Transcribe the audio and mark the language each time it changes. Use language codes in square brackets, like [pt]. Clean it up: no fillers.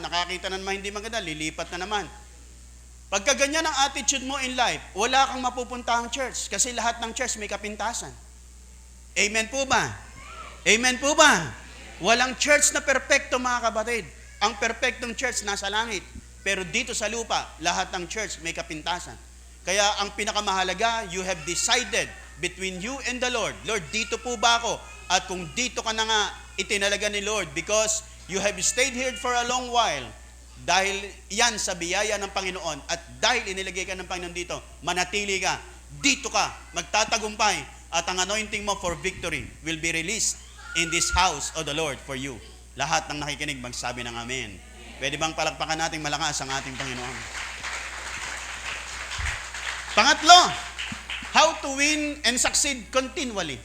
[tl] Nakakita na naman hindi maganda, lilipat na naman. Pagka ganyan ang attitude mo [en] in life, [tl] wala kang mapupuntahang church kasi lahat ng church may kapintasan. Amen po ba? Amen po ba? Walang church na perpekto mga kapatid. Ang perpektong church nasa langit. Pero dito sa lupa, lahat ng church may kapintasan. Kaya ang pinakamahalaga, [en] you have decided between you and the Lord. [tl] Lord, dito po ba ako? At kung dito ka na nga itinalaga ni Lord [en] because you have stayed here for a long while, [tl] dahil yan sa biyaya ng Panginoon at dahil inilagay ka ng Panginoon dito, manatili ka, dito ka, magtatagumpay at ang anointing mo [en] for victory will be released in this house of the Lord for you. [tl] Lahat ng nakikinig magsabi ng amen. Pwede bang palakpakan natin malakas ang ating Panginoon? Pangatlo, [en] how to win and succeed continually.